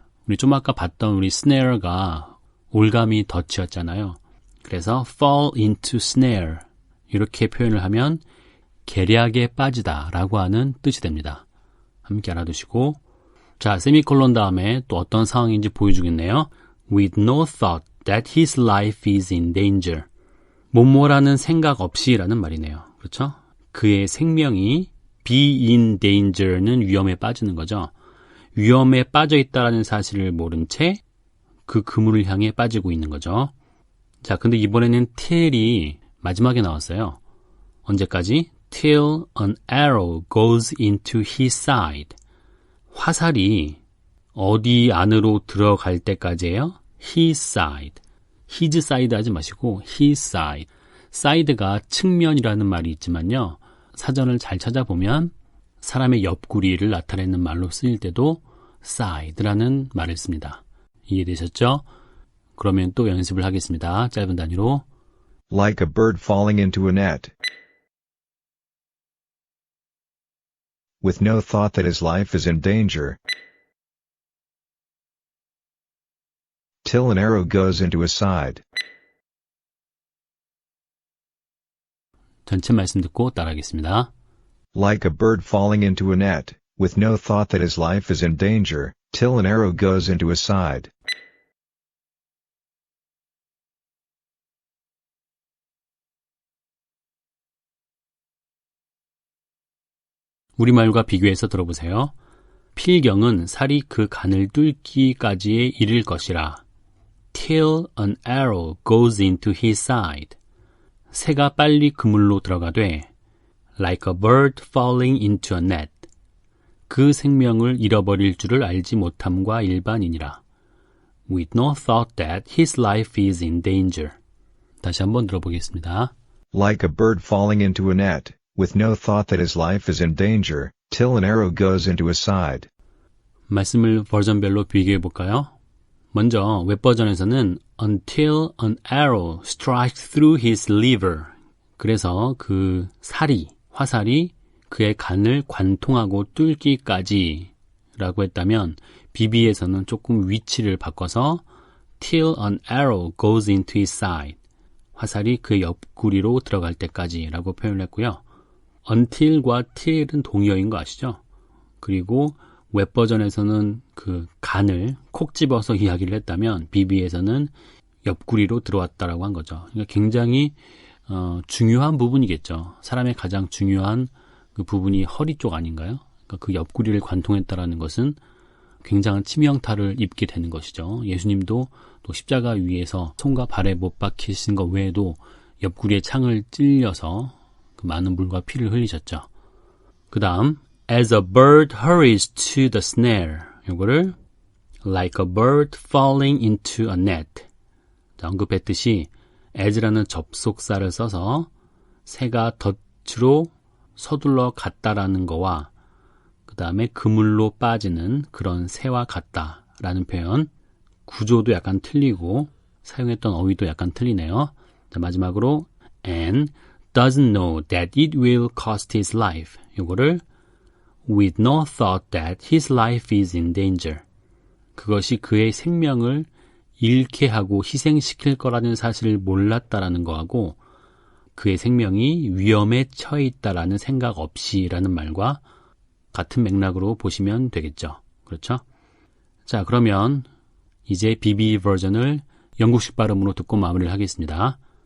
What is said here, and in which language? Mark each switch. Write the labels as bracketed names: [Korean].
[Korean] 우리 좀 아까 봤던 우리 snare가 올가미 덫이었잖아요. 그래서 [English] fall into snare [Korean] 이렇게 표현을 하면 계략에 빠지다 라고 하는 뜻이 됩니다. 함께 알아두시고 자, 세미콜론 다음에 또 어떤 상황인지 보여주겠네요. [English] With no thought that his life is in danger. [Korean] 뭐뭐라는 생각 없이라는 말이네요. 그렇죠? 그의 생명이 [English] be in danger [Korean] 는 위험에 빠지는 거죠. 위험에 빠져 있다는 사실을 모른 채 그 그물을 향해 빠지고 있는 거죠. 자, 근데 이번에는 till이 마지막에 나왔어요. 언제까지? [English] Till an arrow goes into his side. [Korean] 화살이 어디 안으로 들어갈 때까지예요? [English] His side. His side [Korean] 하지 마시고 [English] his side. [Korean] side가 측면이라는 말이 있지만요. 사전을 잘 찾아보면 사람의 옆구리를 나타내는 말로 쓰일 때도 side라는 말을 씁니다. 이해되셨죠? 그러면 또 연습을 하겠습니다. 짧은 단위로. [English] Like a bird falling into a net. With no thought that his life is in danger. Till an arrow goes into his side. [Korean] 전체 말씀 듣고 따라하겠습니다. [English] Like a bird falling into a net, with no thought that his life is in danger, till an arrow goes into his side. [Korean] 우리말과 비교해서 들어보세요. 필경은 살이 그 간을 뚫기까지에 이를 것이라. [English] Till an arrow goes into his side. [Korean] 새가 빨리 그물로 들어가되 [English] like a bird falling into a net. [Korean] 그 생명을 잃어버릴 줄을 알지 못함과 일반이니라. [English] With no thought that his life is in danger. [Korean] 다시 한번 들어보겠습니다. [English] Like a bird falling into a net, with no thought that his life is in danger, till an arrow goes into his side. [Korean] 말씀을 버전별로 비교해 볼까요? 먼저 웹버전에서는 [English] until an arrow strikes through his liver. [Korean] 그래서 그 화살이 그의 간을 관통하고 뚫기까지 라고 했다면 BB에서는 조금 위치를 바꿔서 [English] till an arrow goes into his side. [Korean] 화살이 그 옆구리로 들어갈 때까지 라고 표현을 했고요. until과 till은 동의어인 거 아시죠? 그리고 웹버전에서는 그 간을 콕 집어서 이야기를 했다면 BB에서는 옆구리로 들어왔다라고 한 거죠. 그러니까 굉장히 중요한 부분이겠죠. 사람의 가장 중요한 그 부분이 허리 쪽 아닌가요? 그러니까 그 옆구리를 관통했다라는 것은 굉장한 치명타를 입게 되는 것이죠. 예수님도 또 십자가 위에서 손과 발에 못 박히신 것 외에도 옆구리에 창을 찔려서 그 많은 물과 피를 흘리셨죠. 그 다음 [English] As a bird hurries to the snare. [Korean] 요거를 [English] like a bird falling into a net. [Korean] 자, 언급했듯이 as라는 접속사를 써서 새가 덫으로 서둘러 갔다라는 거와 그 다음에 그물로 빠지는 그런 새와 같다라는 표현. 구조도 약간 틀리고 사용했던 어휘도 약간 틀리네요. 자, 마지막으로 [English] and doesn't know that it will cost his life. [Korean] 요거를 [English] with no thought that his life is in danger. [Korean] 그것이 그의 생명을 잃게 하고 희생시킬 거라는 사실을 몰랐다라는 거하고 그의 생명이 위험에 처해 있다라는 생각 없이라는 말과 같은 맥락으로 보시면 되겠죠. 그렇죠? 자, 그러면 이제 BB 버전을 영국식 발음으로 듣고 마무리를 하겠습니다.